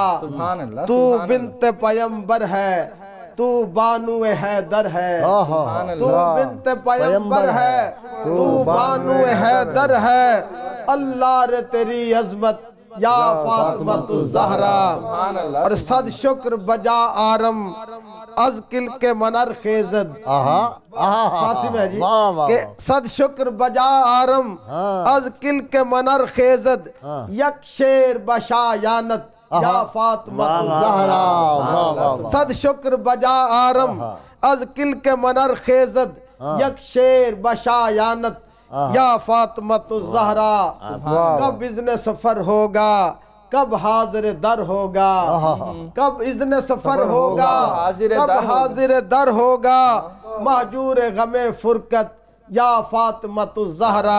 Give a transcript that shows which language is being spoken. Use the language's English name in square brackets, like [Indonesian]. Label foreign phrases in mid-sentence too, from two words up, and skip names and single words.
[Urdu] تو بنت پیمبر ہے تو بانو حیدر ہے. تو بنت پیمبر ہے تو بانو حیدر ہے. اللہ رے تیری عظمت یا فاطمۃ الزہرا. [Persian] اور صد شکر بجا آرم از کل کے منر خیزد. [Urdu] فارسی میں جی کہ [Persian] صد شکر بجا آرم از کل کے منر خیزد یک شیر بشایانت یا فاطمۃ الزہرا. صد شکر بجا آرم از کل کے منر خیزد یک شیر بشایانت یا فاطمۃ الزہرا. [Urdu] کب اذن سفر ہوگا کب حاضر در ہوگا کب اذن سفر ہوگا کب حاضر در ہوگا مہجور غم فرقت یا فاطمۃ الزہرا.